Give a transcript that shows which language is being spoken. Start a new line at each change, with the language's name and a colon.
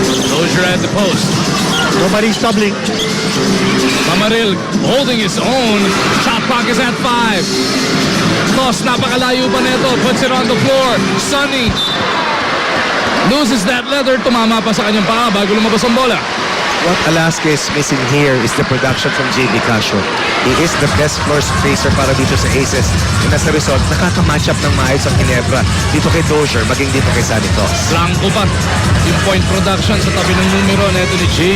English: Dozier at the post. Nobody's doubling. Mamaril holding his own. Shot clock is at 5. Thos,
Filipino: napakalayo pa nito.
English: Puts it on the floor. Sonny loses that leather.
Filipino: Tumama pa sa kanyang paa bago lumabas ang bola.
English: What Alaska is missing here is the production from JB Casio. He is the best floor spacer
Filipino: para dito sa Aces.
English: And as a result,
Filipino: nakaka-match up ng maayos ang Ginebra dito kay Dozier, maging dito kay Sonny Thos. Blanco pa yung point production sa tabi ng numero neto ni JB